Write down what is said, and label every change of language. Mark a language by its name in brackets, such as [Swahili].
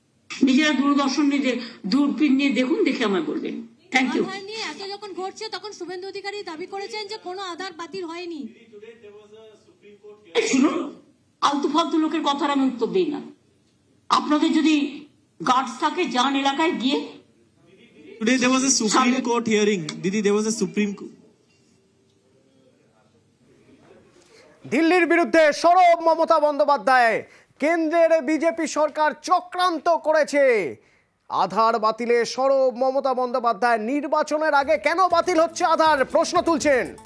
[Bangla] নিজেরা দূরদর্শন নিয়ে দূরবীন নিয়ে দেখুন, দেখে আমায় বলবেন। [English] Thank you. [Bangla] আধার নিয়ে এত যখন ঘটছে, তখন শুভেন্দু অধিকারী দাবি করেছেন যে কোনো আধার বাতিল হয়নি। শুনুন, আলতু ফালতু লোকের কথার আমি উত্তর দিই না। আপনাদের যদি গার্ডস থাকে, যান এলাকায় গিয়ে [English] Today there was a Supreme Court hearing. Didi, there was a Supreme Court. [Bangla] দিল্লির বিরুদ্ধে সরব মমতা বন্দ্যোপাধ্যায়, কেন্দ্রের বিজেপি সরকার চক্রান্ত করেছে। আধার বাতিলে সরব মমতা বন্দ্যোপাধ্যায়, নির্বাচনের আগে কেন বাতিল হচ্ছে আধার প্রশ্ন তুলছেন।